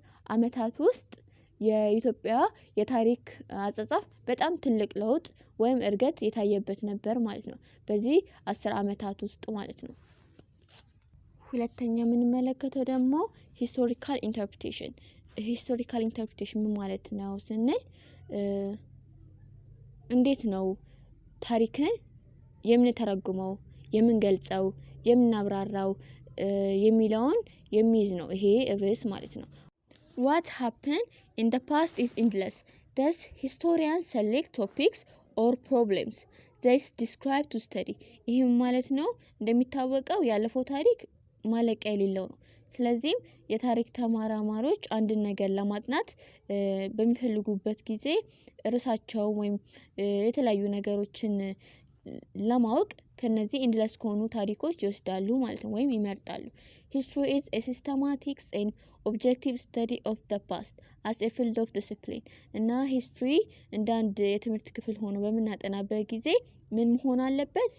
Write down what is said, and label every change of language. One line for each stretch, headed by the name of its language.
Amharic: ዓመታት ውስጥ የኢትዮጵያ የታሪክ አጻጻፍ በጣም ትልቅ ለውጥ ወይም እድገት የታየበት ነበር ማለት ነው። በዚህ 10 ዓመታት ውስጥ ማለት ነው። ሁለተኛ የምንመለከተው ደግሞ ሂስቶሪካል ኢንተርፕሪቴሽን። ሂስቶሪካል ኢንተርፕሪቴሽን ምን ማለት ነው ስንል እንዴት ነው ታሪክን የምንተረጉመው፣ የምንገልጸው፣ የምናብራራው የሚለውን የሚይዝ ነው ይሄ ርዕስ ማለት ነው።
English: What happened in the past is endless. Thus, historians select topics or problems they describe to study.
Amharic: ይህም ማለት ነው እንደሚታወቀው ያለፈው ታሪክ ማለቂያ የሌለው ነው። ስለዚህም የታሪክ ተመራማሪዎች አንድን ነገር ለማጥናት በሚፈልጉበት ጊዜ ርዕሳቸው ወይም የተለያዩ ነገሮችን ለማወቅ ከነዚህ ኢንድለስ ከሆኑ ታሪኮች ይወስዳሉ ማለት ነው ወይም ይመርጣሉ።
English: History is a systematic and objective study of the past as a field of discipline
Amharic: እና ሂስትሪ እንደ አንድ የትምህርት ክፍል ሆኖ በምናጠናበት ጊዜ ምን መሆን አለበት?